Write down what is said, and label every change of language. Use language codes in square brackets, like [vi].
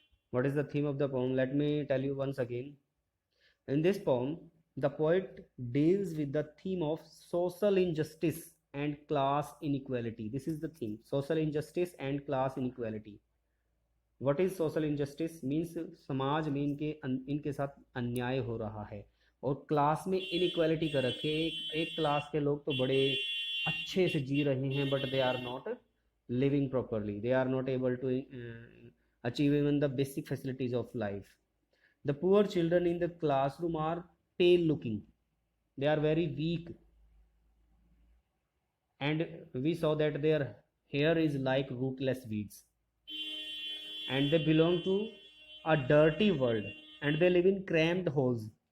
[en] What is the theme of the poem? Let me tell you once again. In this poem, the poet deals with the theme of social injustice and class inequality. This is the theme: social injustice and class inequality. What is social injustice? [hi] Means समाज में इनके साथ अन्याय हो रहा है, और class में इनइक्वालिटी कर रखे। एक क्लास के लोग तो बड़े अच्छे से जी रहे हैं, [en] But they are not living properly. They are not able to achieve even the basic facilities of life. The poor children in the classroom are pale looking. They are very weak, and we saw that their hair is like rootless weeds, and they belong to a dirty world, and they live in cramped holes.